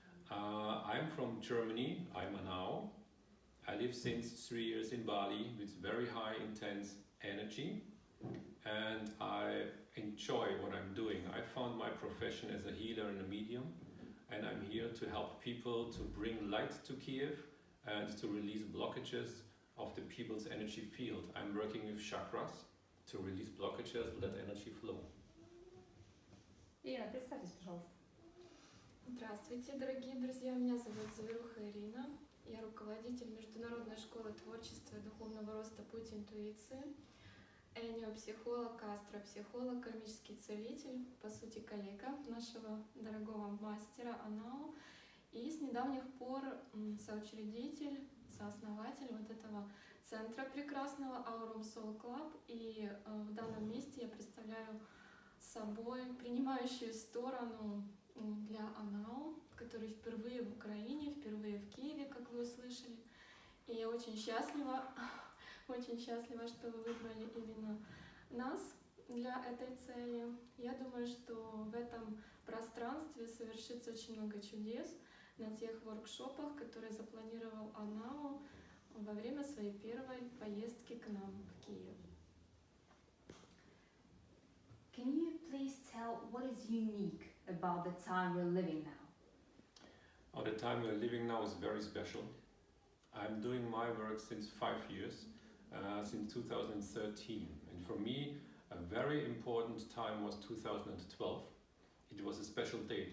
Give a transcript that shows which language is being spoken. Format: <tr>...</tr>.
<en>I'm from Germany. I'm Anao. I live since 3 years in Bali with very high intense energy, and I enjoy what I'm doing. I found my profession as a healer and a medium, and I'm here to help people to bring light to Kiev and to release blockages of the people's energy field. I'm working with chakras to release blockages, let energy flow.</en> <ru>Ирина, представьтесь, пожалуйста. Здравствуйте, дорогие друзья. Меня зовут Заверуха Ирина. Я руководитель Международной Школы Творчества и Духовного роста «Путь Интуиции», эниопсихолог, астропсихолог, кармический целитель, по сути коллега нашего дорогого мастера Anao, и с недавних пор соучредитель, сооснователь вот этого центра прекрасного Aurum Soul Club. И в данном месте я представляю собой принимающую сторону для Anao, который впервые в Украине, впервые в Киеве, как вы услышали. И я очень счастлива, что вы выбрали именно нас для этой цели. Я думаю, что в этом пространстве совершится очень много чудес на тех воркшопах, которые запланировал Anao во время своей первой поездки к нам в Киев.</ru> <en>Can you please tell what is unique about the time we're living now? Oh, the time we're living now is very special. I'm doing my work since 5 years, since 2013. And for me, a very important time was 2012. It was a special date.</en>